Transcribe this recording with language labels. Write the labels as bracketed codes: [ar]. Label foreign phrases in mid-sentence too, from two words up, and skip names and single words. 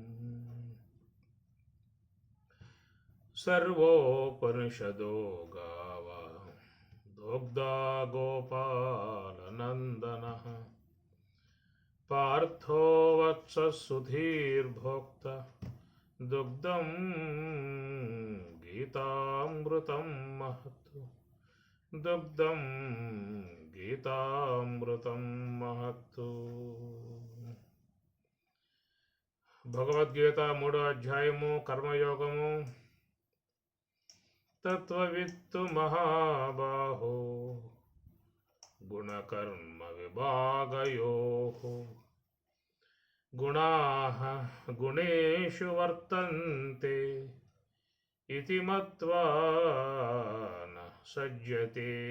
[sa] सर्वोपनिषदो गावा दोग्धा गोपालनन्दनः पार्थो वत्ससुधीर्भोक्ता दुग्धं गीतामृतं महत् दुग्धं गीतामृतं महत्। [te] భగవద్గీత 3వ అధ్యాయము కర్మయోగము. [sa] తత్వవిత్తు మహాబాహో గుణకర్మ విభాగయోః గుణాః గుణేషు వర్తంతే ఇతి మత్వా న సజ్జతే.